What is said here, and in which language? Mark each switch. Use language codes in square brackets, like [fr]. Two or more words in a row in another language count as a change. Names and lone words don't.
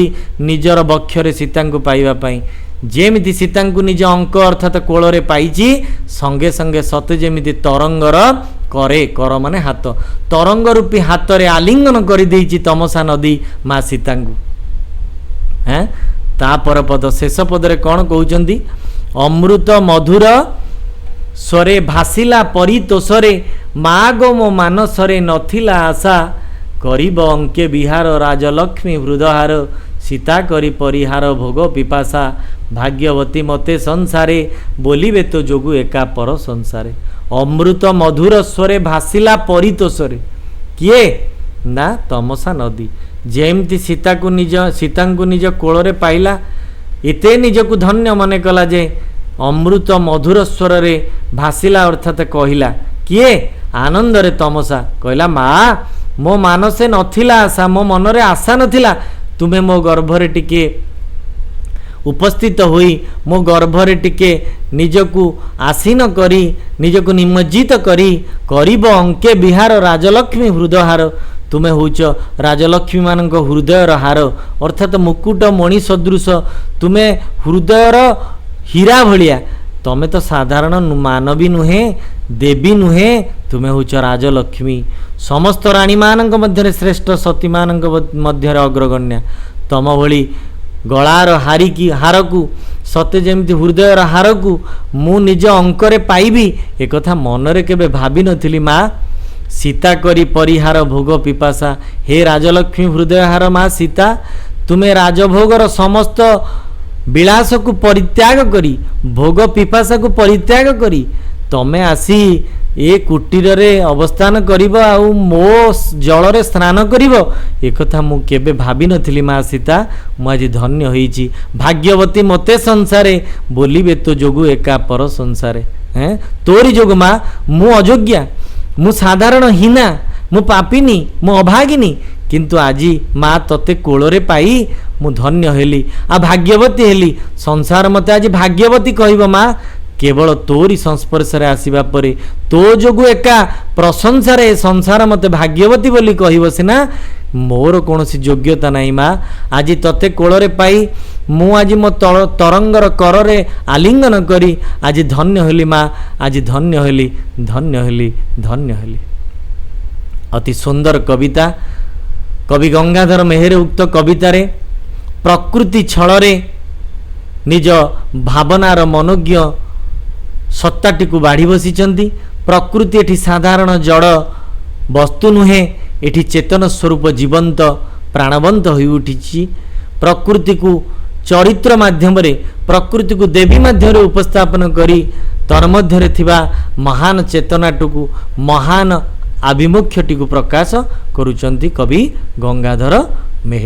[or] ନିଜର ବକ୍ଷରେ ସୀତା କୁ ପାଇବା ପାଇଁ ଯେମିତି ସୀତା କୁ ନିଜ ଅଙ୍କ ଅର୍ଥାତ କୋଳରେ ପାଇଛି ସଙ୍ଗେ ସଙ୍ଗେ ସତେ ଯେମିତି ତରଙ୍ଗର କରେ କର ମାନେ ହାତ ତରଙ୍ଗ ରୂପୀ ହାତ ରେ ଆଲିଙ୍ଗନ କର ଦେଇଛି ତମସା ନଦୀ ମା ସୀତା କୁ ହେଁ ତାପର ପଦ ଶେଷ ପଦରେ କଅଣ କହୁଛନ୍ତି ଅମୃତ ମଧୁର ସ୍ୱରେ ଭାସିଲା ପରିତୋଷରେ ମାଗୋ ମୋ ମାନସରେ ନଥିଲା ଆଶା କରିବ ଅଙ୍କେ ବିହାର ରାଜଲକ୍ଷ୍ମୀ ହୃଦହାର ସୀତା କରି ପରିହାର ଭୋଗ ପିପାସା ଭାଗ୍ୟବତୀ ମତେ ସଂସାରେ ବୋଲିବେ ତୋ ଯୋଗୁ ଏକା ପର ସଂସାରେ। ଅମୃତ ମଧୁର ସ୍ୱରେ ଭାସିଲା ପରିତୋଷରେ କିଏ ନା ତମସା ନଦୀ ଯେମିତି ସୀତା କୁ ନିଜ କୋଳରେ ପାଇଲା ଏତେ ନିଜକୁ ଧନ୍ୟ ମନେ କଲା ଯେ ଅମୃତ ମଧୁର ସ୍ୱର ରେ ଭାସିଲା ଅର୍ଥାତ କହିଲା କିଏ ଆନନ୍ଦ ରେ ତମସା କହିଲା ମା ମୋ ମାନସେ ନଥିଲା ଆଶା ମୋ ମନରେ ଆଶା ନଥିଲା ତୁମେ ମୋ ଗର୍ଭରେ ଟିକେ ଉପସ୍ଥିତ ହୋଇ ମୋ ଗର୍ଭରେ ଟିକେ ନିଜକୁ ଆସୀନ କରି ନିଜକୁ ନିମଜ୍ଜିତ କରି କରିବ ଅଙ୍କେ ବିହାର ରାଜଲକ୍ଷ୍ମୀ ହୃଦହାର ତୁମେ ହେଉଛ ରାଜଲକ୍ଷ୍ମୀ ମାନଙ୍କ ହୃଦୟର ହାର ଅର୍ଥାତ ମୁକୁଟ ମଣି ସଦୃଶ ତୁମେ ହୃଦୟର ହୀରା ଭଳିଆ ତମେ ତ ସାଧାରଣ ମାନବୀ ନୁହେଁ ଦେବୀ ନୁହେଁ ତୁମେ ହେଉଛ ରାଜଲକ୍ଷ୍ମୀ ସମସ୍ତ ରାଣୀ ମାନଙ୍କ ମଧ୍ୟ ଶ୍ରେଷ୍ଠ ସତୀ ମାନଙ୍କ ମଧ୍ୟ ଅଗ୍ରଗଣ୍ୟା ତମ ଭଳି गଳାର ହାରକୁ ସତେ ଯେମିତି ହୃଦୟର ହାରକୁ ମୁଁ ନିଜ ଅଙ୍କରେ ପାଇବି ଏକଥା ମନରେ କେବେ ଭାବି ନଥିଲି ମା ସୀତା କରି ପରିହାର ଭୋଗ ପିପାସା ହେ ରାଜଲକ୍ଷ୍ମୀ ହୃଦୟହାର ମା ସୀତା ତୁମେ ରାଜଭୋଗର ସମସ୍ତ ବିଳାସକୁ ପରିତ୍ୟାଗ କରି ଭୋଗ ପିପାସାକୁ ପରିତ୍ୟାଗ କରି ତମେ ଆସି ए କୁଟୀରେ ଅବସ୍ଥାନ କରିବ ଆଉ ମୋ ଜଳରେ ସ୍ନାନ କରିବ ଏକଥା ମୁଁ କେବେ ଭାବି ନଥିଲି ମା ସୀତା ମୁଁ ଆଜ ଧନ୍ୟ ହୋଇଛି ଭାଗ୍ୟବତୀ ମତେ ସଂସାରେ ବୋଲିବେ ତୋ ଯୋଗୁ ଏକା ପର ସଂସାରେ ହେଁ ତୋରି ଯୋଗ ମା ମୁଁ ଅଯୋଗ୍ୟା ମୁଁ ସାଧାରଣ ହୀନା ମୁଁ ପାପିନୀ ମୁଁ ଅଭାଗିନୀ କିନ୍ତୁ ଆଜି ମା ତତେ କୋଳରେ ପାଇ ମୁଁ ଧନ୍ୟ ହେଲି ଆ ଭାଗ୍ୟବତୀ ହେଲି ସଂସାର ମତେ ଆଜ ଭାଗ୍ୟବତୀ କହିବ ମା କେବଳ ତୋରି ସଂସ୍ପର୍ଶ ରେ ଆସିବା ପରେ ତୋ ଯୋଗୁ ଏକା ପ୍ରଶଂସାରେ ସଂସାର ମତେ ଭାଗ୍ୟବତୀ ବୋଲି କହିବ ସିନା ମୋର କୌଣସି ଯୋଗ୍ୟତା ନାହିଁ ମା ଆଜ ତତେ କୋଳରେ ପାଇ ମୁଁ ଆଜ ମୋ ତରଙ୍ଗର କରରେ ଆଲିଙ୍ଗନ କରି ଆଜ ଧନ୍ୟ ହେଲି ମା ଆଜ ଧନ୍ୟ ହେଲି ଧନ୍ୟ ହେଲି ଧନ୍ୟ ହେଲି। ଅତି ସୁନ୍ଦର କବିତା କବି ଗଙ୍ଗାଧର ମେହେର ଉକ୍ତ କବିତାରେ ପ୍ରକୃତି ଛଳରେ ନିଜ ଭାବନାର ମନୋଜ୍ଞ ସତ୍ତାଟି କୁ ବାଢ଼ି ବସିଛନ୍ତି ପ୍ରକୃତି ଏଠି ସାଧାରଣ ଜଡ଼ ବସ୍ତୁ ନୁହେଁ ଏଠି ଚେତନ ସ୍ୱରୂପ ଜୀବନ୍ତ ପ୍ରାଣବନ୍ତ ହୋଇ ଉଠିଛି ପ୍ରକୃତି କୁ ଚରିତ୍ର ମାଧ୍ୟମ ରେ ପ୍ରକୃତି କୁ ଦେବୀ ମାଧ୍ୟମ ରେ ଉପସ୍ଥାପନ କରି ତନ୍ମଧ୍ୟରେ ଥିବା ମହାନ ଚେତନାଟୁକୁ ମହାନ ଆଭିମୁଖ୍ୟଟି କୁ ପ୍ରକାଶ କରୁଛନ୍ତି କବି ଗଙ୍ଗାଧର ମେହେର।